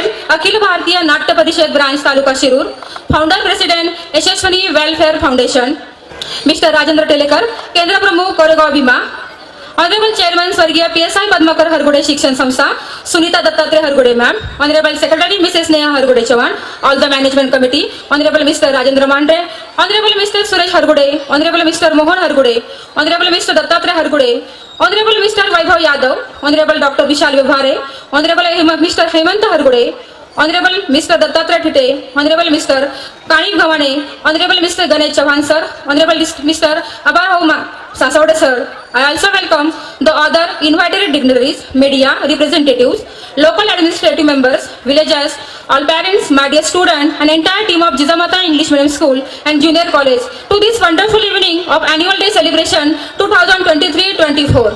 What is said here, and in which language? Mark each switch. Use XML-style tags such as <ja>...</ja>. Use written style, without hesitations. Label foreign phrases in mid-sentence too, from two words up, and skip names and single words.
<en>अखिल भारतीय नाट्य परिषद ब्रांच तालुका शिरूर, founder president यशस्विनी वेलफेअर फाउंडेशन मिस्टर राजेंद्र टेलेकर,</en> <mr>केंद्र प्रमुख</mr> <en>कोरेगाव भीमा, honorable chairman स्वर्गीय PSI पद्माकर हरगुडे शिक्षण संस्था, सुनीता दत्तात्रय हरगुडे मॅम, honorable secretary Mrs नेहा हरगुडे चव्हाण, all the management committee, honorable Mister राजेंद्र मांढरे, honorable Mister सुरेश हरगुडे, honorable Mister मोहन हरगुडे, honorable Mister दत्तात्रय हरगुडे, honorable Mister वैभव यादव, honorable doctor विशाल व्यवहारे, honorable Mister हेमंत हरगुडे, honorable Mister दत्तात्रय ठिटे, honorable Mister काणी गव्हाणे, honorable Mister गणेश चव्हाण सर, honorable Mister अबाभाऊ सासवडे sir. I also welcome the other invited dignitaries, media representatives, local administrative members, villagers, all parents, my dear students, and entire team of Jizamata English Medium School and Junior College to this wonderful evening of Annual Day Celebration 2023-24.</en>